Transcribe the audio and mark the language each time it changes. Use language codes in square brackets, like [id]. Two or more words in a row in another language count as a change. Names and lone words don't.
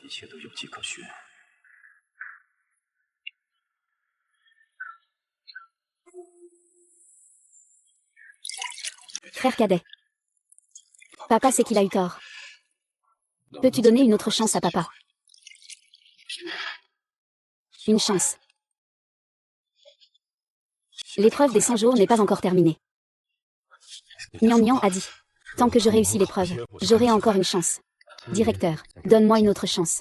[fr] Frère cadet. Papa sait qu'il a eu tort. Peux-tu donner une autre chance à papa? Une chance. L'épreuve des 100 jours n'est pas encore terminée. Nian Nian a dit. Tant que je réussis l'épreuve, j'aurai encore une chance. Directeur, donne-moi une autre chance.